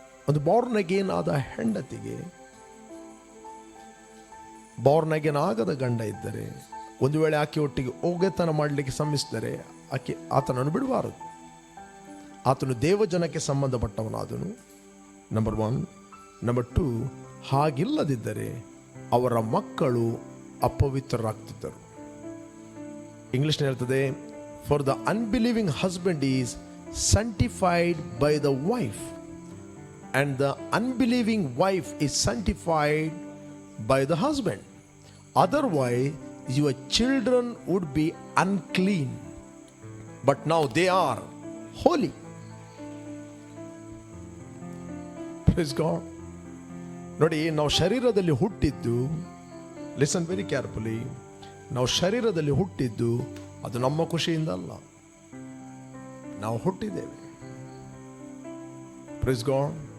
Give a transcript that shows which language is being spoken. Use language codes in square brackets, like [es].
[kn] ಒಂದು Born again ಆದ ಹೆಂಡತಿಗೆ ಬಾರ್ನ್ ಅಗೇನ್ ಆಗದ ಗಂಡ ಇದ್ದರೆ, ಒಂದು ವೇಳೆ ಆಕೆ ಒಟ್ಟಿಗೆ ಓಗೆತನ ಮಾಡಲಿಕ್ಕೆ ಶ್ರಮಿಸಿದರೆ ಆತನನ್ನು ಬಿಡಬಾರದು. ಆತನು ದೇವಜನಕ್ಕೆ ಸಂಬಂಧಪಟ್ಟವನಾದನು, ನಂಬರ್ 1. ನಂಬರ್ 2, ಹಾಗಿಲ್ಲದಿದ್ದರೆ ಅವರ ಮಕ್ಕಳು ಅಪವಿತ್ರರಾಗ್ತಿದ್ದರು. ಇಂಗ್ಲಿಷ್ ಹೇಳ್ತದೆ, [en] For the unbelieving husband is sanctified by the wife, and the unbelieving wife is sanctified by the husband. Otherwise your children would be unclean, but now they are holy. Praise God. [kn] ನೋಡಿ, ನಾವು ಶರೀರದಲ್ಲಿ ಹುಟ್ಟಿದ್ದು, [en] listen very carefully, [kn] ನಾವು ಶರೀರದಲ್ಲಿ ಹುಟ್ಟಿದ್ದು ಅದು ನಮ್ಮ ಖುಷಿಯಿಂದ ಅಲ್ಲ, ನಾವು ಹುಟ್ಟಿದ್ದೇವೆ. [en] Praise God.